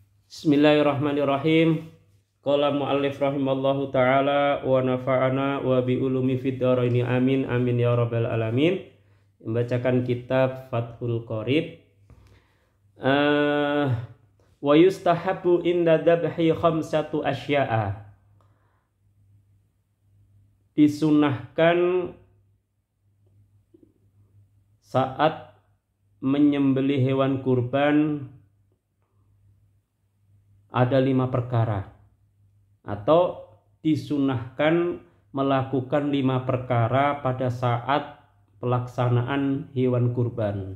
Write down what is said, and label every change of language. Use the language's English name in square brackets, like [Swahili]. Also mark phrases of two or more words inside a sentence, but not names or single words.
[Arabic] بسم الله الرحمن الرحيم. قال المؤلف رحمه الله تعالى ونفعنا وبعلومه في الدارين آمين آمين يا رب العالمين. [Indonesian] Membacakan kitab Fathul Qorib. [Arabic] ويستحب عند الذبح خمسة أشياء. [Indonesian] Disunahkan saat menyembelih hewan kurban ada 5 perkara, atau disunahkan melakukan 5 perkara pada saat pelaksanaan hewan kurban.